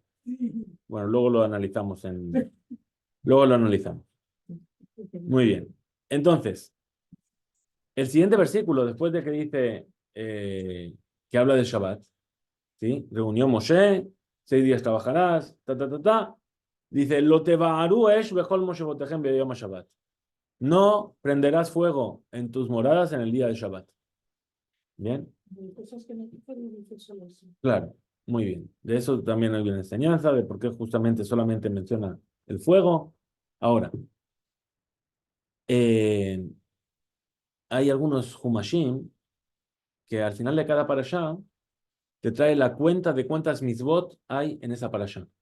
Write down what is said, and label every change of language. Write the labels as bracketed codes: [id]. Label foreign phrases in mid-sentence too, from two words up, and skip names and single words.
[es] Bueno, luego lo analizamos Luego lo analizamos. Muy bien. Entonces, el siguiente versículo, después de que dice que habla del Shabbat, ¿sí? Reunió Moshe, 6 días trabajarás, dice, [he] לא תבערו אש בכל משבתיכם ביום השבת. [es] No prenderás fuego en tus moradas en el día de Shabbat. ¿Bien? Cosas que no dice solo eso. Claro, muy bien. De eso también hay una enseñanza, de por qué justamente solamente menciona el fuego. Ahora, hay algunos Humashim que al final de cada parashá te trae la cuenta de cuántas mitzvot hay en esa parashá.